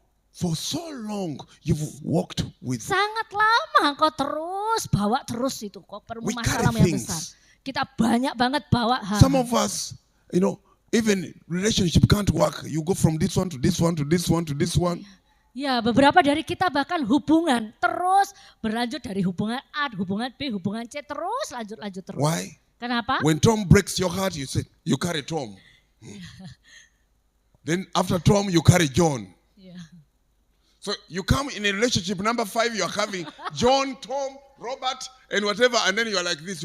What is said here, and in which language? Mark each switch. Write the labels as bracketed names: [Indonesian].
[English] For so long, you've walked with. [Indonesian] Sangat lama kau terus bawa terus itu kok [English] We [Indonesian] permasalahan [English] carry [Indonesian] yang besar. [English] things. [Indonesian] Kita banyak banget bawa hal. [English] Some of us, even relationship can't work. You go from this one to this one to this one to this one. [Indonesian] Ya, beberapa dari kita bahkan hubungan terus berlanjut dari hubungan A, hubungan B, hubungan C, terus lanjut terus. [English] Why? [Indonesian] Kenapa? [English] When Tom breaks your heart, you say, you carry Tom. Then after Tom, you carry John. [Indonesian] Ya. [English] So you come in a relationship, number 5, you are having John, Tom, Robert, and whatever, and then you are like this.